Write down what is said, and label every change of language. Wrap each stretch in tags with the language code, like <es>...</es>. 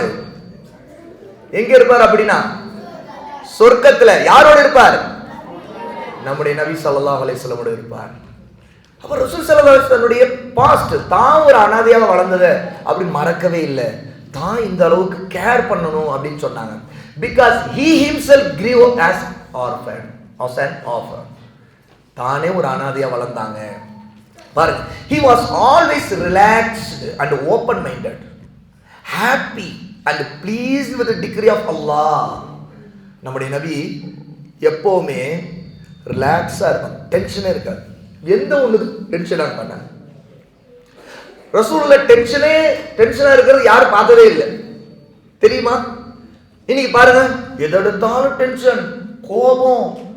<ta>அவரு எங்க இருப்பார் அப்படின்னா சொர்க்கத்துல. யாரோட இருப்பார்? நம்முடைய நபி ஸல்லல்லாஹு அலைஹி வஸல்லம் இருப்பார். அப்ப ரசூல் ஸல்லல்லாஹு அலைஹி வஸல்லம் பாஸ்ட், தான் ஒரு அனாதையாக வளர்ந்ததை அப்படி மறக்கவே இல்லை. தான் இந்த அளவுக்கு கேர் பண்ணணும் அப்படின்னு சொன்னாங்க.</ta> <en>Because he himself grew as orphan, as an orphan.</en> <ta>தானே ஒரு அனாதையா வளர்ந்தாங்க பாருங்க.</ta> <en>he was always relaxed and open minded, happy and pleased with the decree of Allah.</en> <ta>நம்முடைய நபி எப்பவுமே ரிலாக்ஸா இருப்பாங்க, டென்ஷனே இருக்காது. எந்த ஒண்ணுக்கு டென்ஷனா பண்ணாங்க. ரசூலுல்லாஹ் டென்ஷனா இருக்கிறது யாரும் பார்த்ததே இல்லை தெரியுமா? இன்னைக்கு பாருங்க, எதெடுத்தாலும் டென்ஷன், கோபம்.</ta>